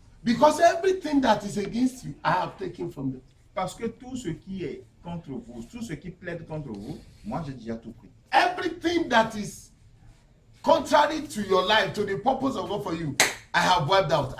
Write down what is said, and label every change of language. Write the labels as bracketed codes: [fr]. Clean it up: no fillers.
[en] Because everything that is against you, I have taken from them. [fr] Parce que tout ce qui est contre vous, tout ce qui plaide contre vous, moi j'ai déjà tout pris. [en] Everything that is contrary to your life, to the purpose of God for you, I have wiped out.